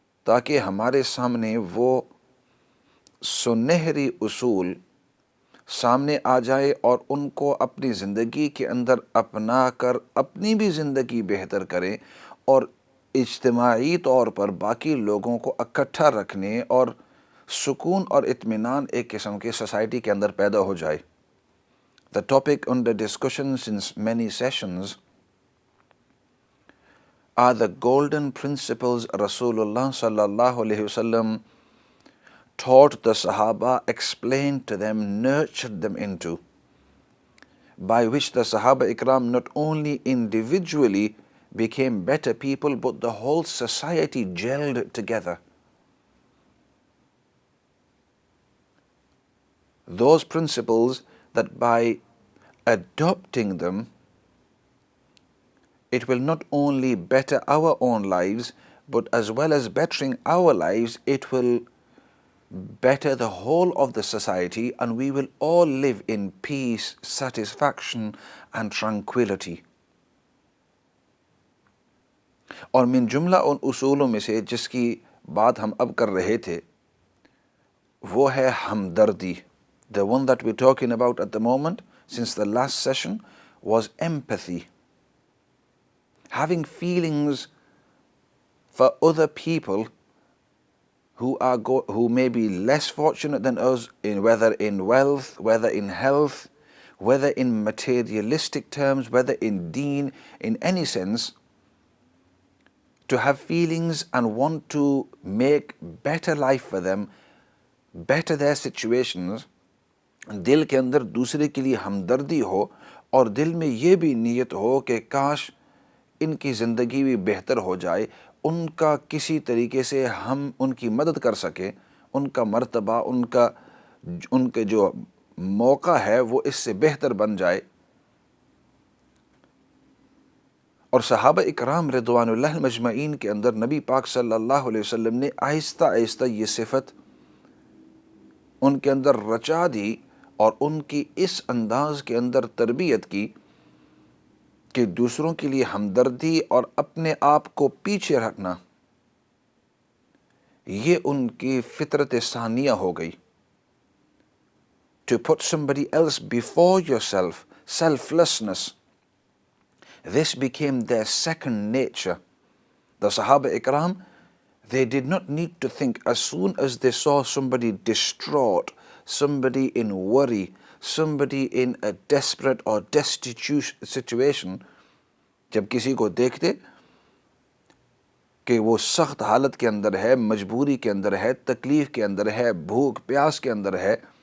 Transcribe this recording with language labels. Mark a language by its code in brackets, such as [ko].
[ur] تاکہ ہمارے سامنے وہ سنہری اصول سامنے آ جائے اور ان کو اپنی زندگی کے اندر اپنا کر اپنی بھی زندگی بہتر کریں، اور اجتماعی طور پر باقی لوگوں کو اکٹھا رکھنے اور سکون اور اطمینان ایک قسم کے سوسائٹی کے اندر پیدا ہو جائے۔ [en] The topic under discussion since many sessions are the golden principles Rasulullah sallallahu alaihi wasallam taught the Sahaba, explained to them, nurtured them into, by which the Sahaba Ikram not only individually became better people, but the whole society gelled together. Those principles that by adopting them, it will not only better our own lives, but as well as bettering our lives, it will better the whole of the society, and we will all live in peace, satisfaction and tranquility. [ur] اور من جملہ ان اصولوں میں سے جس کی بات ہم اب کر رہے تھے وہ ہے ہمدردی. [en] The one that we're talking about at the moment since the last session was empathy. Having feelings for other people who may be less fortunate than us, whether in wealth, whether in health, whether in materialistic terms, whether in deen, in any sense, to have feelings and want to make better life for them, better their situations. [ur] دل کے اندر دوسرے کے لیے ہمدردی ہو اور دل میں یہ بھی نیت ہو کہ کاش ان کی زندگی بھی بہتر ہو جائے، ان کا کسی طریقے سے ہم ان کی مدد کر سکیں، ان کا مرتبہ، ان کے جو موقع ہے وہ اس سے بہتر بن جائے. اور صحابہ اکرام رضوان اللہ مجمعین کے اندر نبی پاک صلی اللہ علیہ وسلم نے آہستہ آہستہ یہ صفت ان کے اندر رچا دی اور ان کی اس انداز کے اندر تربیت کی کہ دوسروں کے لیے ہمدردی اور اپنے آپ کو پیچھے رکھنا یہ ان کی فطرت ثانیہ ہو گئی. [en] To put somebody else before yourself, selflessness, this became their second nature. The Sahaba Ikram, they did not need to think. As soon as they saw somebody distraught, somebody in worry, somebody in a desperate or destitute situation, [ur] جب کسی کو دیکھتے کہ وہ سخت حالت کے اندر ہے، مجبوری کے اندر ہے، تکلیف کے اندر ہے، بھوک پیاس کے اندر ہے،